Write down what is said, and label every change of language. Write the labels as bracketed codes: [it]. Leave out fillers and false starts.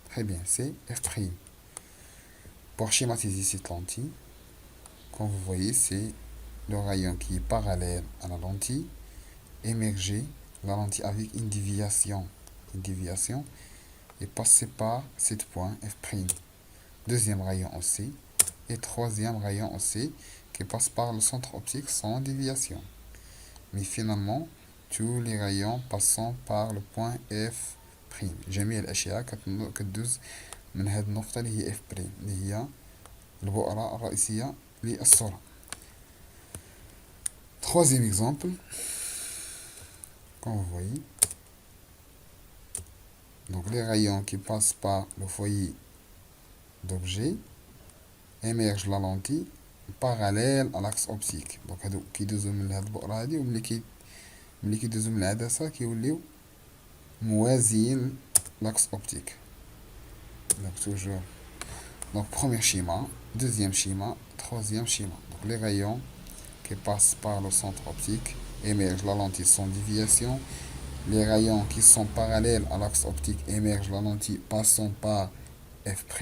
[fr] Très bien, c'est F'. Pour schématiser cette lentille, comme vous voyez, c'est le rayon qui est parallèle à la lentille, émerger la lentille avec une déviation et passer par ce point F'. Deuxième rayon aussi, et troisième rayon aussi, qui passe par le centre optique sans déviation. Mais finalement, tous les rayons passant par le point F'. [ar] جميع الأشياء كتدوز من هذه النقطة اللي هي F'، اللي هي البؤرة الرئيسية للصورة. [fr] Troisième exemple, comme vous voyez, donc les rayons qui passent par le foyer d'objet émergent la lentille parallèle à l'axe optique. [ar] Donc هادو كيدوزو من هاد البؤرة هادي وملي كيدوزو من العدسة كيوليو موازيين l'axe optique. [fr] Donc toujours. Donc premier schéma, deuxième schéma, troisième schéma. Donc les rayons qui passent par le centre optique émergent la lentille sans déviation. Les rayons qui sont parallèles à l'axe optique émergent la lentille passant par F'.